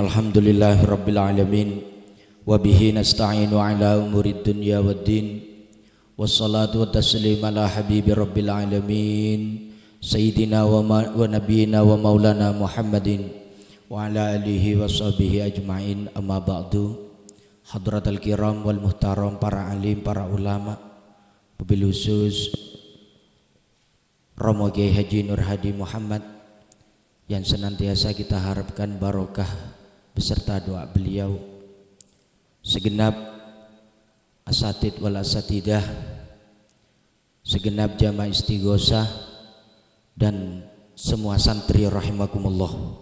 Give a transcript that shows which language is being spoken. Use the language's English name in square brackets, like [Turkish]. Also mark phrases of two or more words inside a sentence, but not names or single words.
[Arabic] الحمد لله رب العالمين وبه نستعين على أمور الدنيا والدين. والصلاة والسلام على حبيب رب العالمين. سيدنا ونبينا ومولانا محمد وعلى آله وصحبه أجمعين. أما بعد حضرة الكرام والمحترم, [Indonesian] para alim, para ulama, [Arabic] وبالخصوص [Indonesian] Romo Kiai Haji Nur Hadi Muhammad yang senantiasa kita harapkan barokah beserta doa beliau, segenap [Arabic] أساتيذ والأساتيذة, [Indonesian] segenap jamaah istighosah dan semua santri rahimakumullah.